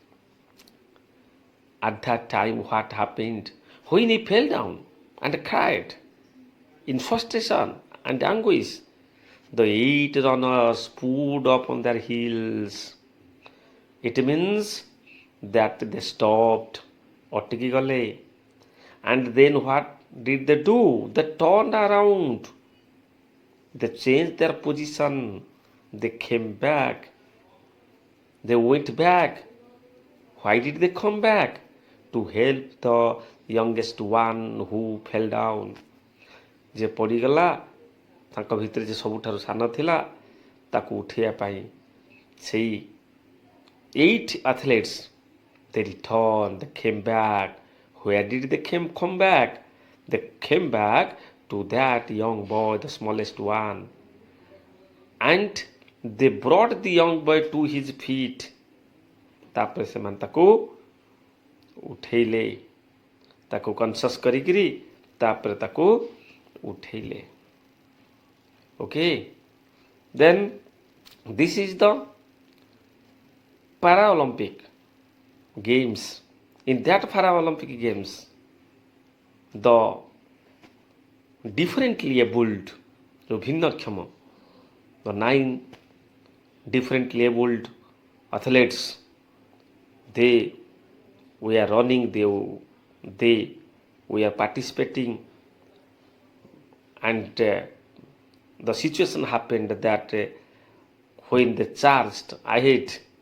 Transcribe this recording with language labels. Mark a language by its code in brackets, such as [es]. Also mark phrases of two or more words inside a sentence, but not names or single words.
[en] At that time, what happened? When he fell down and cried in frustration and anguish, the 8 runners pulled up on their heels. It means that they stopped, [or] ଅଟକି ଗଲେ. [en] And then what did they do? They turned around. They changed their position. They came back. They went back. Why did they come back? To help the youngest one who fell down. [or] ଯେ ପଡ଼ିଗଲା ତାଙ୍କ ଭିତରେ ଯେ ସବୁଠାରୁ ସାନ ଥିଲା ତାକୁ ଉଠେଇବା ପାଇଁ ସେଇ 8 [en] athletes they returned, they came back. Where did they come back? They came back to that young boy, the smallest one, and they brought the young boy to his feet. [or] ତାପରେ ସେମାନେ ତାକୁ ଉଠେଇଲେ, ତାକୁ କନସସ୍ କରିକିରି ତାପରେ ତାକୁ ଉଠେଇଲେ. [en] Okay, then this is the Paralympic games. In that Paralympic games, the differently abled, ভিন্নক্ষম, the 9 differently abled athletes, they were running, they were participating, and the situation happened that when they charged ahead,